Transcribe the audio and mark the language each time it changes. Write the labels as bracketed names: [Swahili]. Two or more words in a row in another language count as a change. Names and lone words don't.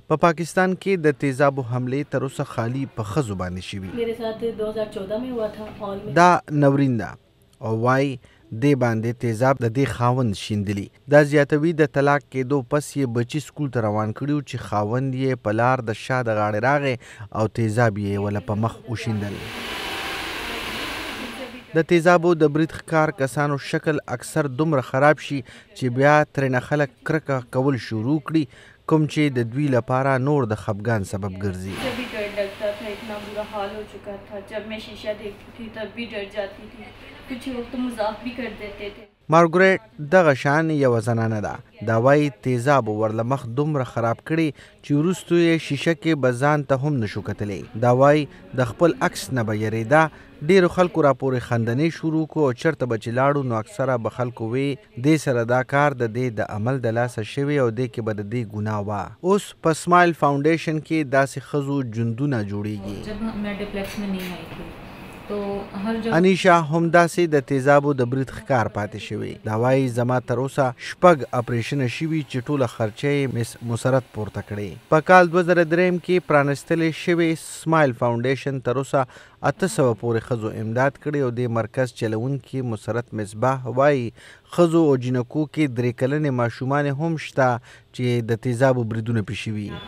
[Pashto] په پاکستان کې د تیزابو حملې تر اوسه خالی په ښځو باندې شوي. [Hindi] मेरे साथ 2014 में हुआ था और [Pashto] دا نورین ده او وایي دې باندې تیزاب د دې خاوند شیندلی. دا زیاتوي د طلاق کېدو پس یې بچي سکول ته روان کړي چې خاوند یې په لار د شا د غاړې راغی او تیزاب یې وله په مخ وشیندل. د تیزابو د برید ښکار کسانو شکل اکثر دومره خراب شي چې بیا ترېنه خلک کرکه کول شروع کړي، کوم چې د دوی لپاره نور د خفګان سبب ګرځي. [Hindi] भी डर लगता था, इतना बुरा हाल हो चुका था. जब मैं शीशा देखती थी तब भी डर जाती थी. कुछ लोग तो मजाक भी कर देते थे. [Pashto] مارګریټ دغه شان یوه زنانه ده. دا وایي تیزابو ورله مخ دومره خراب کړي چې وروستو یې شیشه کې به ځان ته هم نشو کتلی. دا وایي د خپل عکس نه به یېرېده. ډېرو خلکو راپورې خندنې شروع کړو او چېرته به چې لاړو نو اکثره به خلکو وی دې سره دا کار د دې د عمل د لاسه شوی او دې کې به د دې ګناه وه. اوس په سمایل فاونډیشن کې داسې ښځو ژوندونه جوړیږي. [Hindi] जब मैं डिप्लेक्स में नहीं आई थी तो हर जगह [Pashto] انیشا همداسې د تیزابو د برید ښکار پاتې شوی. دا وایي زما تر اوسه 6 اپریشنه شوي چې ټوله خرچه یې مس مسرت پورته کړې. په کال 2003 کې پرانستلې شوې سمایل فاونډیشن تر اوسه 800 پورې ښځو امداد کړی او د مرکز چلونکي مسرت مصباح وایي ښځو او جنکو کې 3 کلنې ماشومان هم شته چې د تیزابو بریدونه پې شوي.